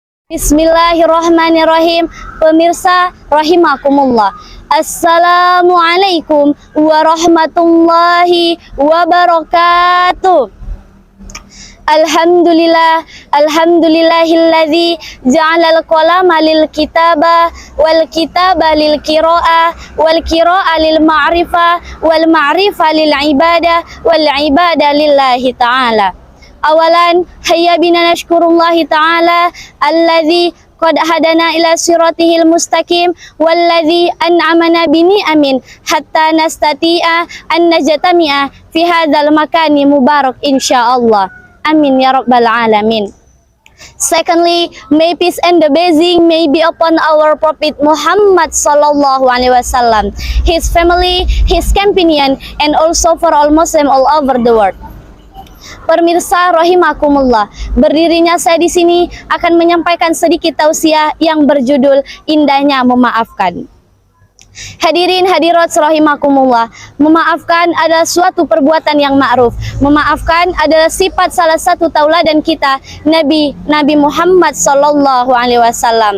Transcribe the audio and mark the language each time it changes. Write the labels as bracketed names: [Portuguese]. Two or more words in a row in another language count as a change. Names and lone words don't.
[Indonesian] Bismillahirrahmanirrahim. Pemirsa rahimakumullah. [Arabic] السلام عليكم ورحمة الله وبركاته. الحمد لله الذي جعل القلم للكتابة والكتابة للقراءة والقراءة للمعرفة والمعرفة للعبادة والعبادة لله تعالى. أولا هيا بنا نشكر الله تعالى الذي قد هدانا إلى صراطه المستقيم والذي أنعمنا بنعم حتى نستطيع أن نجتمع في هذا المكان المبارك إن شاء الله. آمين يا رب العالمين. [English] Secondly, may peace and the blessing may be upon our Prophet Muhammad [Arabic] صلى الله عليه وسلم, [English] his family, his companion, and also for all Muslim all over the world. [Indonesian] Pemirsa rahimakumullah, berdirinya saya di sini akan menyampaikan sedikit tausiah yang berjudul Indahnya Memaafkan. Hadirin hadirat rahimakumullah, memaafkan adalah suatu perbuatan yang ma'ruf. Memaafkan adalah sifat salah satu tauladan kita, Nabi Muhammad [Arabic] صلى الله عليه وسلم.